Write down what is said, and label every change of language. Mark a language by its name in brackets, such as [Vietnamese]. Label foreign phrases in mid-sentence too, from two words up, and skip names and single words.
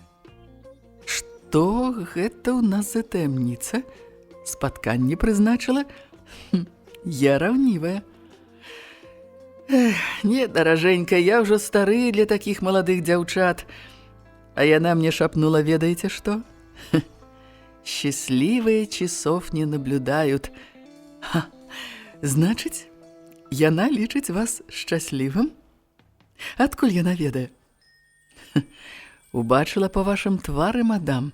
[Belarusian] Што гэта ў нас за таямніца? Спатканне прызначыла? Я раўнівая. Не, даражэнька, я ўжо стары для такіх маладых дзяўчат. А яна мне шапнула, ведаеце што? [Russian] Счастливые часов не наблюдают. [Belarusian] Значыць, яна лічыць вас шчаслівым? Адкуль яна ведае? Убачыла па вашым твары, мадам.